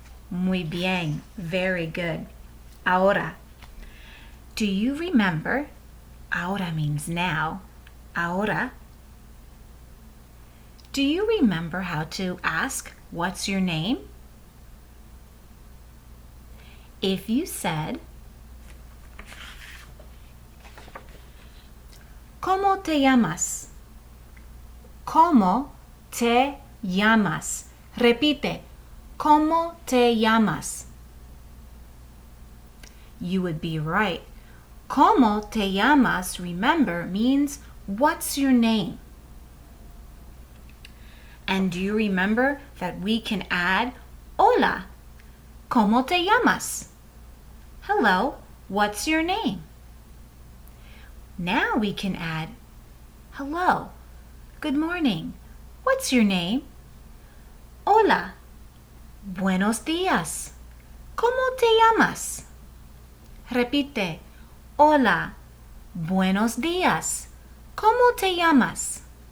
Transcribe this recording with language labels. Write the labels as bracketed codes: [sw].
[es] Muy bien, [en] very good. Ahora, do you remember? Ahora means now. Ahora. Do you remember how to ask, what's your name? If you said, [es] ¿Cómo te llamas? ¿Cómo te llamas? Repite, ¿Cómo te llamas? [en] You would be right. [es] ¿Cómo te llamas, [en] remember, means what's your name? And do you remember that we can add hola? [es] ¿Cómo te llamas? [en] Hello, what's your name? Now we can add hello, good morning, what's your name? [es] Hola, buenos días, ¿cómo te llamas? Repite, hola, buenos días, ¿cómo te llamas?